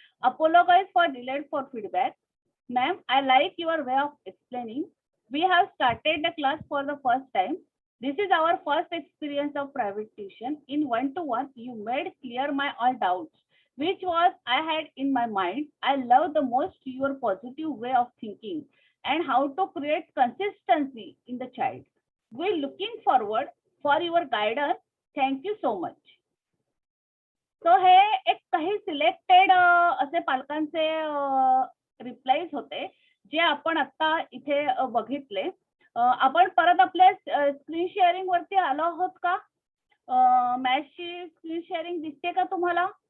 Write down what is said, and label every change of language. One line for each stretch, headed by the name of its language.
English: Apologise for delayed for feedback. Ma'am, I like your way of explaining. We have started the class for the first time. This is our first experience of private tuition. In 1 to 1, you made clear my all doubts, which was I had in my mind. I love the most your positive way of thinking and how to create consistency in the child. We're looking forward for your guidance. Thank you so much.
Marathi: So हे एक काही selected असे पालकांचे replies होते जे आपण आता इथे बघितले. आपण परत आपल्या स्क्रीन शेअरिंग वरती आलो आहोत का? मॅथची स्क्रीन शेअरिंग दिसते का तुम्हाला?